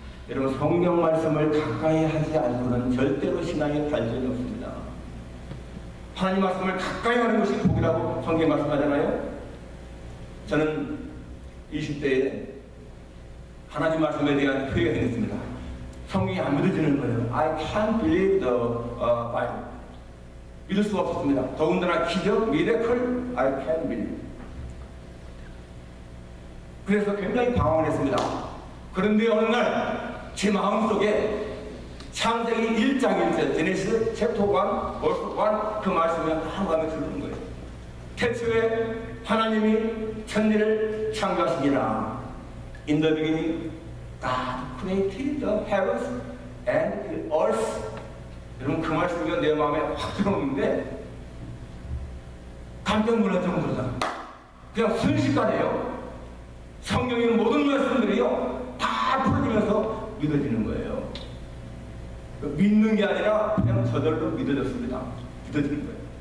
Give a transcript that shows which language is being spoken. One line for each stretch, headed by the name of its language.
Korean: 여러분, 성경 말씀을 가까이 하지 않고는 절대로 신앙의 발전이 없습니다. 하나님 말씀을 가까이 하는 것이 복이라고 성경에 말씀하잖아요. 저는 20대에 하나님 말씀에 대한 표현이 있습니다. 성경이 안 믿어지는 거예요.
English: I can't believe the Bible.
Korean: 믿을 수가 없었습니다. 더군다나 기적, 미래클,
English: I can't believe.
Korean: 그래서 굉장히 방황을 했습니다. 그런데 어느 날 제 마음속에 창세기 1장 1절,
English: 제네시스 챕터 1, 벌스 1
Korean: 그 말씀이 한 마음에 들는 거예요. 태초에 하나님이 천지를 창조하시니라.
English: In the beginning, God created the heavens and the earth.
Korean: 여러분, 그 말씀이 내 마음에 확 들어오는데 깜짝 놀랄 정도잖아요. 그냥 순식간에요. 성경의 모든 말씀들이요, 다 풀어지면서 믿어지는 거예요. 믿는 게 아니라 그냥 저절로 믿어졌습니다. 믿어지는 거예요.